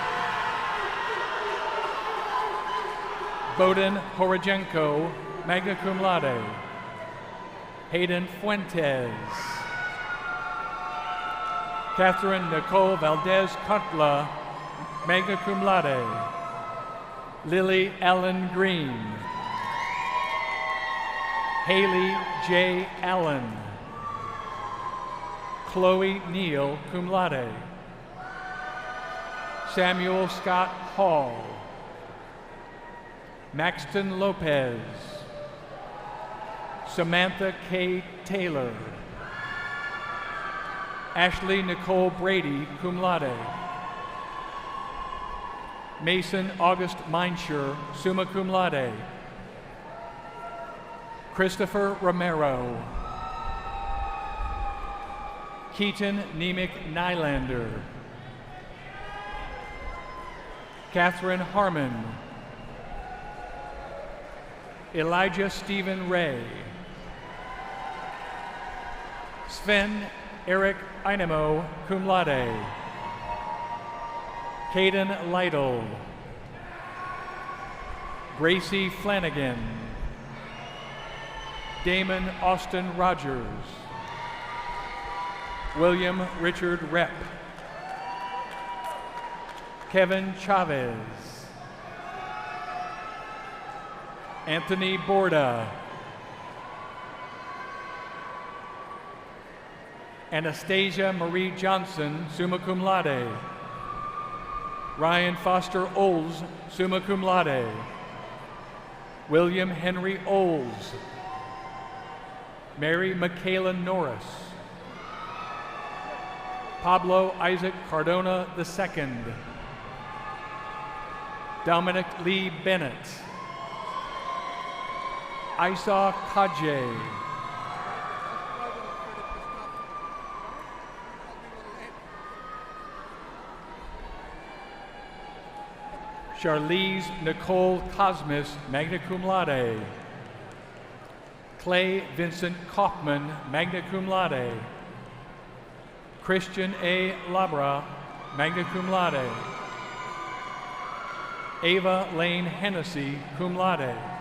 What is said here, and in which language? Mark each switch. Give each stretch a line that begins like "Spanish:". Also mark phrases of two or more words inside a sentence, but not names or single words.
English: Bowden Horojenko,
Latin: magna cum laude.
English: Hayden Fuentes. Catherine Nicole Valdez Cutla,
Latin: magna cum laude.
English: Lily Ellen Green. Haley J. Allen. Chloe Neal,
Latin: cum laude.
English: Samuel Scott Hall. Maxton Lopez. Samantha K. Taylor. Ashley Nicole Brady,
Latin: cum laude.
English: Mason August Meinscher,
Latin: summa cum laude.
English: Christopher Romero. Keaton Nemick Nylander. Catherine Harmon. Elijah Stephen Ray. Sven Eric Einemo,
Latin: cum laude.
English: Caden Lytle. Gracie Flanagan. Damon Austin Rogers. William Richard Repp. Kevin Chavez. Anthony Borda. Anastasia Marie Johnson,
Latin: summa cum laude.
English: Ryan Foster Oles,
Latin: summa cum laude.
English: William Henry Oles. Mary Michaela Norris. Pablo Isaac Cardona II. Dominic Lee Bennett. Isa Kaje. Charlize Nicole Cosmis,
Latin: magna cum laude.
English: Clay Vincent Kaufman,
Latin: magna cum laude.
English: Christian A. Labra,
Latin: magna cum laude.
English: Ava Lane Hennessy,
Latin: cum laude.